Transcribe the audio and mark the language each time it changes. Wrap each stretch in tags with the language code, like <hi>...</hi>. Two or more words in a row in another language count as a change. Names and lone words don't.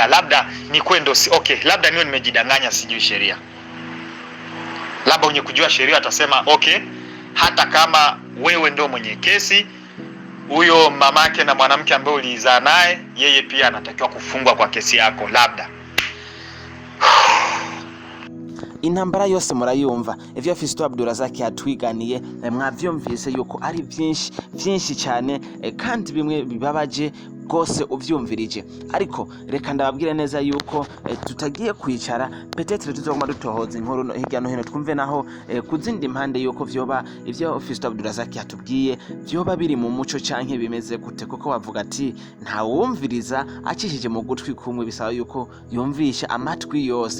<sw>Labda ni kwendo, okay, labda niwe nimejidanganya, sijui sheria. Labda mwenye kujua sheria atasema okay, hata kama wewe ndo mwenye kesi, huyo mamake na mwanamke ambaye ulizaa naye, yeye pia anatakiwa kufungwa kwa kesi yako labda.</sw> <rn>Intambara yose murayumva, ivyo Fiston Abdoul Razaq yatwiganiye mwavyumvise yuko ari byinshi cyane, kandi bimwe bibabaje gose uvyumvirije. Ariko reka ndababwire neza yuko tutagiye kwicara, petetre tuzoguma dutohoza inkuru hirya no hino, twumve naho kuzindi impande yuko vyoba ivyo Fiston Abdoul Razaq yatubwiye vyoba biri mu muco canke bimeze gute, kuko bavuga ati nta wumviriza acishije mu gutwi kumwe, bisaba yuko yumvisha amatwi yose.</rn>